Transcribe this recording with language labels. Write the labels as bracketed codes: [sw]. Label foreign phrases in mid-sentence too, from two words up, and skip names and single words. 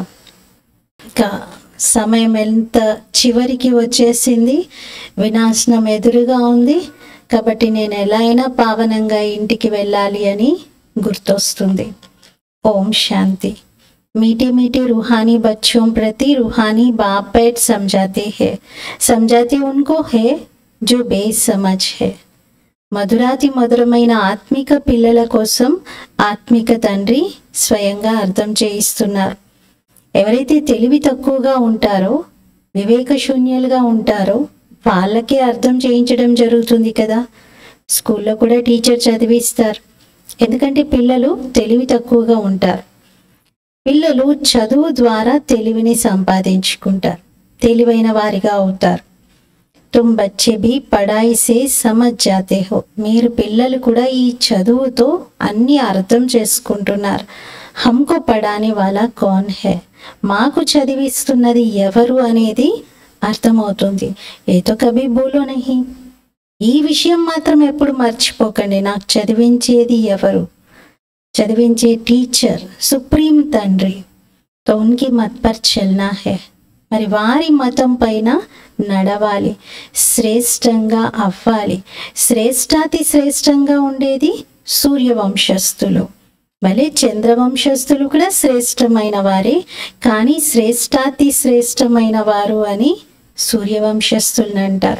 [te] ఇంకా సమయం ఎంత చివరికి వచ్చేసింది, వినాశనం ఎదురుగా ఉంది, కాబట్టి నేను ఎలా అయినా పావనంగా ఇంటికి వెళ్ళాలి అని గుర్తొస్తుంది. ఓం శాంతి. [hi] मीठे मीठे रूहानी बच्चों प्रति रूहानी बाप बैठ समझाते उनको है जो बेसमझ है. [te] మధురాతి మధురమైన ఆత్మిక పిల్లల కోసం ఆత్మిక తండ్రి స్వయంగా అర్థం చేయిస్తున్నారు. ఎవరైతే తెలివి తక్కువగా ఉంటారో, వివేక శూన్యులుగా ఉంటారో వాళ్ళకే అర్థం చేయించడం జరుగుతుంది కదా. స్కూల్లో కూడా టీచర్ చదివిస్తారు, ఎందుకంటే పిల్లలు తెలివి తక్కువగా ఉంటారు. పిల్లలు చదువు ద్వారా తెలివిని సంపాదించుకుంటారు, తెలివైన వారిగా అవుతారు. [hi] तुम बच्चे भी पढ़ाई से समझ जाते हो. [te] మీరు పిల్లలు కూడా ఈ చదువుతో అన్ని అర్థం చేసుకుంటున్నారు. [hi] हमको पढ़ाने वाला कौन है, [te] మాకు చదివిస్తున్నది ఎవరు అనేది అర్థమవుతుంది. [hi] ये तो कभी भूलो नहीं. [te] ఈ విషయం మాత్రం ఎప్పుడు మర్చిపోకండి, నాకు చదివించేది ఎవరు, చదివించే టీచర్ సుప్రీం తండ్రి. [hi] तो उनकी मत पर चलना है. [te] మరి వారి మతం పైన నడవాలి, శ్రేష్టంగా అవ్వాలి. శ్రేష్టాతి శ్రేష్టంగా ఉండేది సూర్యవంశస్థులు. భలే చంద్రవంశస్థులు కూడా శ్రేష్టమైన వారే, కానీ శ్రేష్టాతి శ్రేష్టమైన వారు అని సూర్యవంశస్థులను అంటారు.